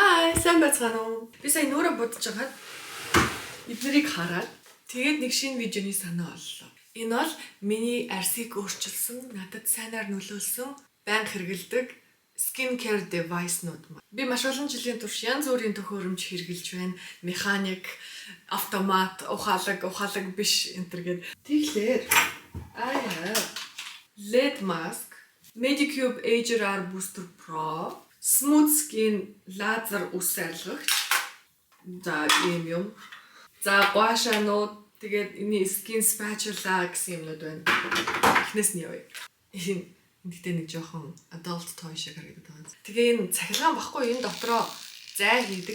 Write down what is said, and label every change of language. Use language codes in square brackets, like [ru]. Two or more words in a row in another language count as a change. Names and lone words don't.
[mn] Сайн байцгаана уу? Би сая нүрэ бодож байгаад эднэрийг хараад тэгээд нэг шинэ видеоны санаа оллоо. Энэ бол миний арсыг өөрчилсөн, надад сайнаар нөлөөлсөн, байнга хэрэгэлдэг [en] skin care device- [mn] нууд маань. Би маш олон жилийн турш янз бүрийн төхөөрөмж хэрэгжилж байна. Механик, автомат, ухаалаг биш энэ төр гээд. Тэгэхээр [en] I have LED mask, [mn] Medicube HRR Booster Pro, Smooth Skin laser ус айлгагч. За ийм юм. За гуашаанууд тэгээд энэ [en] skin spatula [mn] гэсэн юмнууд байна. Эхнээс нь явъя. Эндээ нэг жоохон [en] adult toy [mn] шиг харагдаад байна. Тэгээ энэ цахилгаан баггүй энэ дотроо зай хийдэг.